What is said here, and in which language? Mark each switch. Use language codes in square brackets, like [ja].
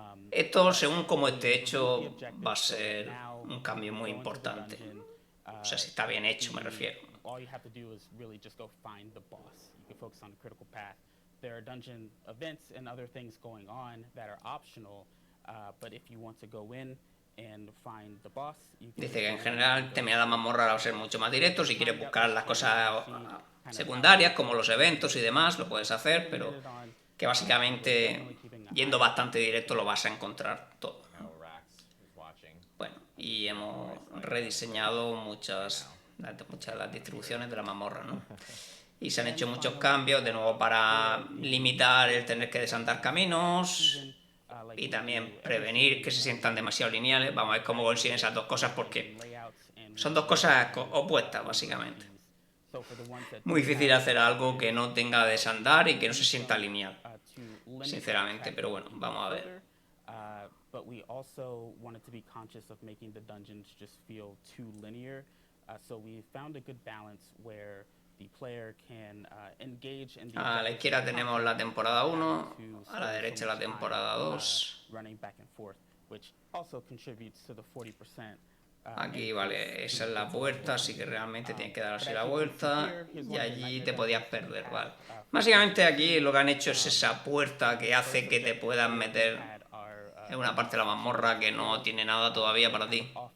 [es] Esto, según como esté hecho, va a ser un cambio muy importante. O sea, si está bien hecho, me refiero. [en] All you have to do is really just go find the boss. You can focus on the critical path. There are dungeon events and other things going on that are optional, but if you want to go in and find the boss, you can [es] Dice que en general terminar la mazmorra va a ser mucho más directo. Si quieres buscar las cosas secundarias, como los eventos y demás, lo puedes hacer, pero que básicamente yendo bastante directo lo vas a encontrar todo. Bueno, y hemos rediseñado muchas de las distribuciones de la mazmorra, ¿no? Y se han hecho muchos cambios, de nuevo para limitar el tener que desandar caminos y también prevenir que se sientan demasiado lineales. Vamos a ver cómo consiguen esas dos cosas porque son dos cosas opuestas, básicamente. Muy difícil hacer algo que no tenga desandar y que no se sienta lineal, sinceramente, pero bueno, vamos a ver. [en] But we also wanted to be conscious of making the dungeons just feel too linear. So we found a good balance where the player can engage in the [es] A la izquierda tenemos la temporada 1, a la derecha la temporada 2. [en] running back and forth, which also contributes to the 40%. [es] Aquí, vale, esa es la puerta, así que realmente tienes que dar así la vuelta y allí te podías perder, vale. Básicamente aquí lo que han hecho es esa puerta que hace que te puedas meter en una parte de la mazmorra que no tiene nada todavía para ti.